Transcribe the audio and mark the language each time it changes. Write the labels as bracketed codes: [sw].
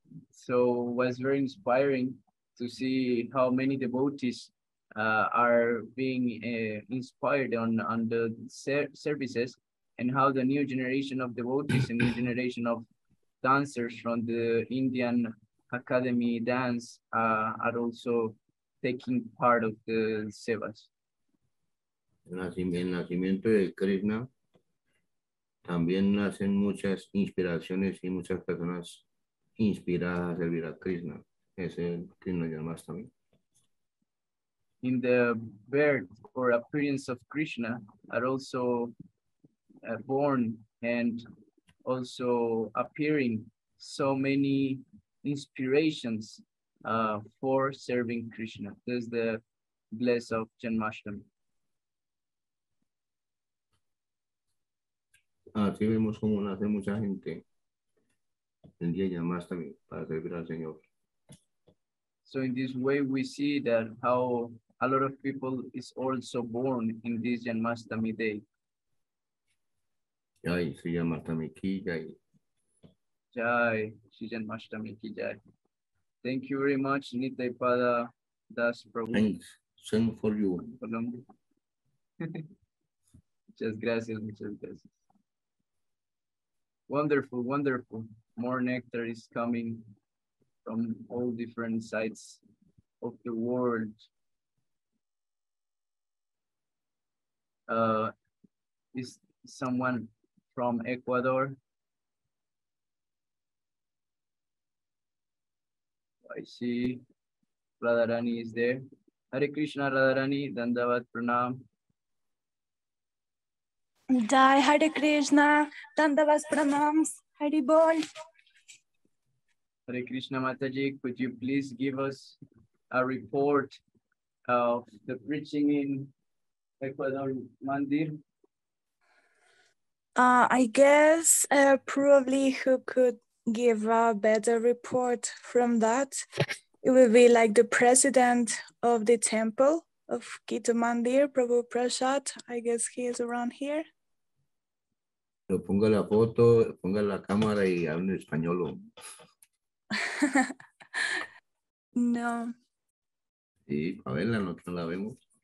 [en] So it was very inspiring to see how many devotees are being inspired on the services, and how the new generation of devotees and new generation of dancers from the Indian Academy dance are also taking part of the sevas. [es] El nacimiento de Krishna también nacen muchas inspiraciones y muchas personas inspiradas a servir a Krishna. Es el Krishna Janmashtami. [en] In the birth or appearance of Krishna are also born and also appearing so many inspirations for serving Krishna. This is the bliss of Janmashtami. [es] Así vemos cómo nace mucha gente el día de Janmashtami para servir al Señor. [en] So in this way, we see that how a lot of people is also born in this Janmashtami day. [hi] Jai, Sri Janmashtami ki jai. Jai, Sri Janmashtami ki jai. [en] Thank you very much, Nitai Pada Das Prabhu. Thanks. Same for you. [es] Muchas gracias, muchas gracias. [en] Wonderful, wonderful. More nectar is coming from all different sides of the world. Is someone from Ecuador? I see Radharani is there. Hare Krishna, Radharani, Dandavat Pranam. Jai Hare Krishna, Dandavat Pranams, Hare Bol. Hare Krishna Mataji, could you please give us a report of the preaching in Ecuador Mandir? I guess probably who could give a better report from that, it will be like the president of the temple of Gita Mandir, Prabhu Prasad. I guess he is around here. [es] Pero ponga la foto, ponga la cámara y hable en español. No. Sí, a verla, nosotros la vemos.